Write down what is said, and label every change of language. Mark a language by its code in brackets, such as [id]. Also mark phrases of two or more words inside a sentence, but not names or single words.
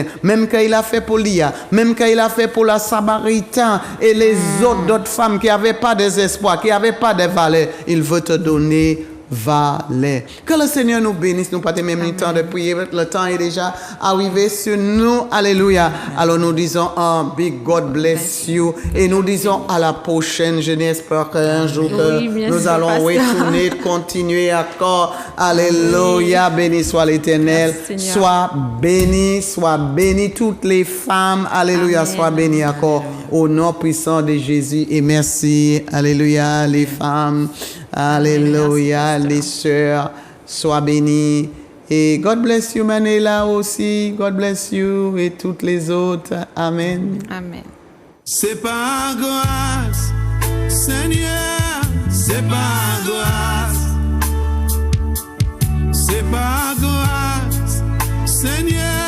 [fr] Même qu'il a fait pour Lia, même qu'il a fait pour la Samaritaine et les autres femmes qui n'avaient pas d'espoir, qui n'avaient pas de valeur, il veut te donner valeur. Que le Seigneur nous bénisse. Nous pas même le temps de prier. Le temps est déjà arrivé sur nous. Alléluia. Alors nous disons un [en] big God bless you. [fr] Et nous disons à la prochaine. Je n'espère qu'un jour que nous allons retourner, continuer encore. Alléluia. Béni soit l'Éternel. Sois béni toutes les femmes. Alléluia. Amen. Sois béni encore au nom puissant de Jésus. Et merci. Alléluia. Les femmes. Alléluia, les sœurs, sois bénis. Et [en] God bless you, [fr] Manela aussi. [en] God bless you [fr] et toutes les autres. Amen. Amen. C'est par grâce, Seigneur, c'est par grâce. C'est par grâce, Seigneur.